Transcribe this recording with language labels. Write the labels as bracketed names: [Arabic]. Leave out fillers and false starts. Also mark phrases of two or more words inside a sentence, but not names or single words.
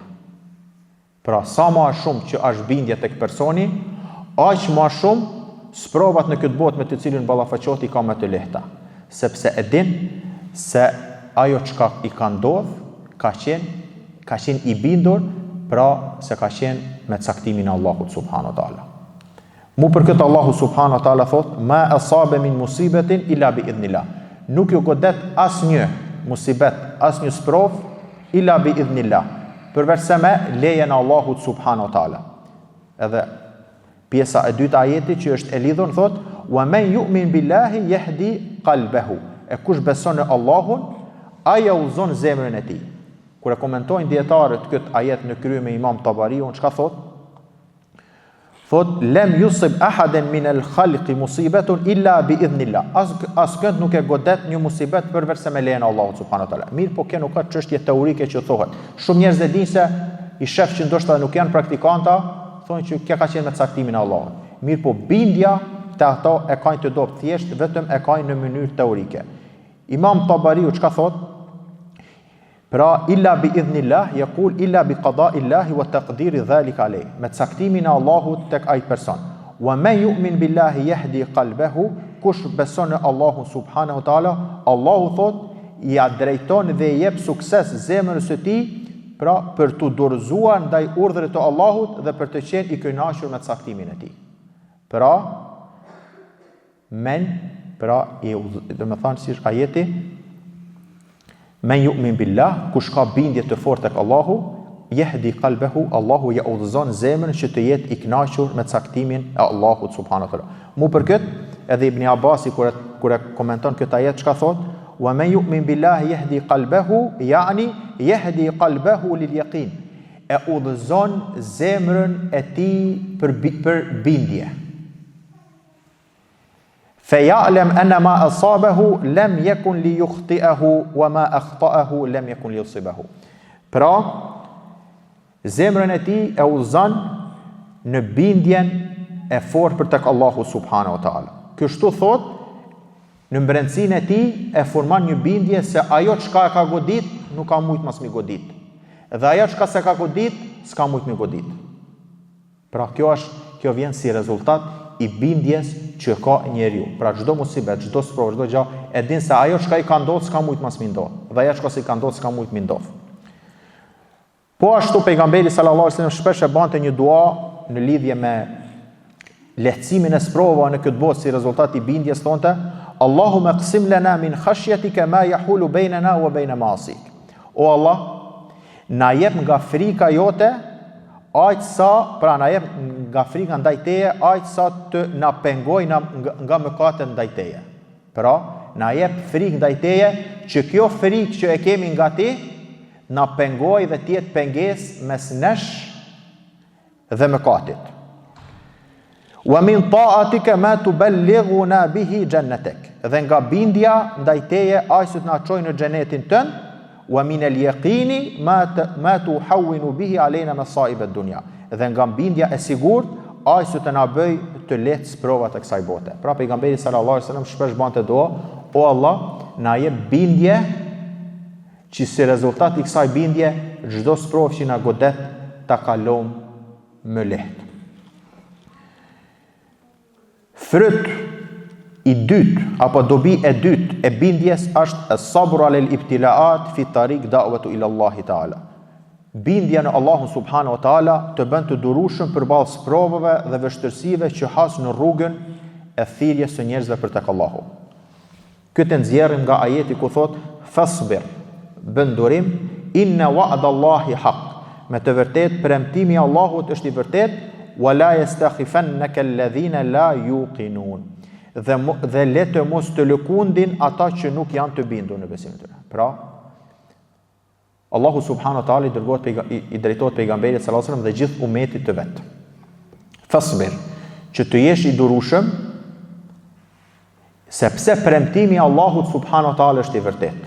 [Albanian] Pra, sa më shumë që është bindje tek personi, aq më shumë sprovat në këtë botë me të cilën ballafaqohet i ka më të lehta, sepse e din se ajo çka i ka ndodhur ka qenë i bindur, pra se ka qenë me caktimin e Allahut [Arabic] سبحانه وتعالى. [Albanian] Mu për këtë Allahu [Arabic] سبحانه وتعالى [Albanian] thot: [Arabic] "ما أصاب من مصيبة إلا بإذن الله." [Albanian] Nuk ju godet asnjë musibet, asnjë sprov [Arabic] إلا بإذن الله, [Albanian] përveç se me lejen e Allahut [Arabic] سبحانه وتعالى. [Albanian] Edhe pjesa e dytë ajeti që është e lidhur thot: [Arabic] "ومن يؤمن بالله يهد قلبه." [Albanian] E kush beson në Allahun, ai udhëzon zemrën e tij. Kur e komentojnë dietarët këtë ajet në krye me Imam Tabariun, çka thot? [Arabic] Thot: "لم يصب أحدا من الخلق مصيبة إلا بإذن الله." [Albanian] Askënd nuk e godet një musibet përveç se me lejen e Allahut [Arabic] سبحانه وتعالى. [Albanian] Mirë, po kjo nuk ka çështje teorike që thuhet. Shumë njerëz e dinë se i shef që ndoshta nuk janë praktikanta, thonë që kjo ka qenë me caktimin e Allahut. Mirë, po bindja te ato e kanë të dobët thjesht vetëm e kanë në mënyrë teorike. Imam Tabariu çka thot? Pra, [Arabic] إلا بإذن الله يقول إلا بقضاء الله وتقدير ذلك عليه. [Albanian] Me caktimin e Allahut tek ai person. [Arabic] ومن يؤمن بالله يهد قلبه, [Albanian] kush beson në Allahun [Arabic] سبحانه وتعالى, [Albanian] Allahu thot ja drejton dhe i jep sukses zemrës së tij, pra për të dorëzuar ndaj urdhrit të Allahut dhe për të qenë i kënaqur me caktimin e tij. Pra, do të thonë si ajeti: [Arabic] "من يؤمن بالله", [Albanian] kush ka bindje të fortë tek Allahu, [Arabic] يهد قلبه, [Albanian] Allahu ja udhëzon zemrën që të jetë i kënaqur me caktimin e Allahut [Arabic] سبحانه وتعالى. [Albanian] Mu për këtë, edhe Ibn Abasi kur e komenton këtë ajet çka thot? [Arabic] "ومن يؤمن بالله يهد قلبه يعني يهد قلبه لليقين. [Albanian] E udhëzon zemrën e tij për bindje. [Arabic] فَيَعْلَمْ أَنَّ مَا أَصَابَهُ لَمْ يَكُنْ لِيُخْطِئَهُ وَمَا أَخْطَأَهُ لَمْ يَكُنْ لِيُصِبَهُ. [Albanian] Pra, zemrën e tij e udhëzon në bindjen e fortë për tek Allahu [Arabic] سبحانه وتعالى. [Albanian] Kështu thot, në brendësinë e tij e forman një bindje se ajo çka e ka godit nuk ka mujt mas mi godit. Dhe ajo çka se ka godit s'ka mujt mi godit. Pra, kjo vjen si rezultat i bindjes që ka njeriu. Pra çdo musibet, çdo sprovë, çdo gjë, e din se ajo çka i ka ndodhur s'ka mujt mas mi ndodh. Dhe ajo çka si ka ndodhur s'ka mujt mi ndodh. Po ashtu pejgamberi [Arabic] صلى الله عليه وسلم [Albanian] shpesh e bante një dua në lidhje me lehtësimin e sprovave në këtë botë si rezultat i bindjes thonte: [Arabic] "اللهم اقسم لنا من خشيتك ما يحول بيننا وبين معاصيك." [Albanian] O Allah, na jep nga frika jote aq sa, pra na jep nga frika ndaj teje aq sa të na pengoj nga mëkatet ndaj teje. Pra, na jep frikë ndaj teje që kjo frikë që e kemi nga ti na pengoj dhe të jetë pengesë mes nesh dhe mëkatit. [Arabic] ومن طاعتك ما تبلغنا به جنتك. [Albanian] Dhe nga bindja ndaj teje aq sa të na çojë në xhenetin tënd. [Arabic] ومن اليقين ما تهون به علينا مصائب الدنيا. [Albanian] Dhe nga bindja e sigurt aq sa të na bëj të lehtë sprovat e kësaj bote. Pra pejgamberi [Arabic] صلى الله عليه وسلم [Albanian] shpesh bante dua: "O Allah, na jep bindje që si rezultat i kësaj bindje çdo sprovë që na godet ta kalojmë më lehtë." Fryt i dytë apo dobi e dytë e bindjes është [Arabic] الصبر على الابتلاءات في طريق الدعوة إلى الله تعالى. [Albanian] Bindja në Allahun [Arabic] سبحانه وتعالى [Albanian] të bën të durueshëm përballë sprovave dhe vështirësive që has në rrugën e thirrjes së njerëzve për tek Allahu. Këtë nxjerrim nga ajeti ku thot: "Fasbir", bën durim, [Arabic] "إن وعد الله حق", [Albanian] me të vërtet premtimi i Allahut është i vërtet, [Arabic] "ولا يستخفنك الذين لا يوقنون", [Albanian] dhe le të mos të lëkundin ata që nuk janë të bindur në besimin e tyre. Pra, Allahu [Arabic] سبحانه وتعالى [Albanian] i drejtohet pejgamberit [Arabic] صلى الله عليه وسلم [Albanian] dhe gjithë umetit të vet. Fasbir, që të jesh i durueshëm, sepse premtimi i Allahut [Arabic] سبحانه وتعالى [Albanian] është i vërtetë.